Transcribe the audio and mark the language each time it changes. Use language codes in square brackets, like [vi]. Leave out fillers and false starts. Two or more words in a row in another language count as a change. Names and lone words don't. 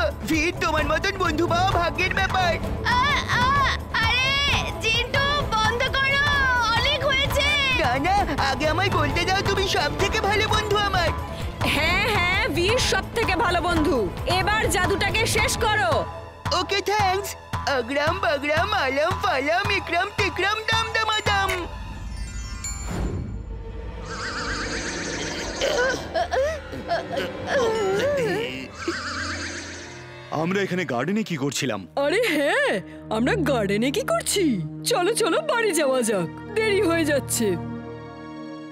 [bn] ভীর, তোমার মতন বন্ধু পাওয়া ভাগ্যের ব্যাপার। আরে জিন্টু বন্ধ করো, অনেক হয়েছে। না না, আগে আমায় বলতে দাও তুমি সব থেকে ভালো বন্ধু আমার। হ্যাঁ হ্যাঁ, বীর সব থেকে ভালো বন্ধু। এবার জাদুটাকে শেষ করো। [en] okay thanks. अग्रम बग्रम अलम फलम इक्रम टिक्रम दम दमादम। [bn] আমরা এখানে গার্ডেনে কি করছিলাম? আরে হ্যাঁ, আমরা গার্ডেনে কি করছি? চলো চলো বাড়ি যাওয়া যাক, দেরি হয়ে যাচ্ছে।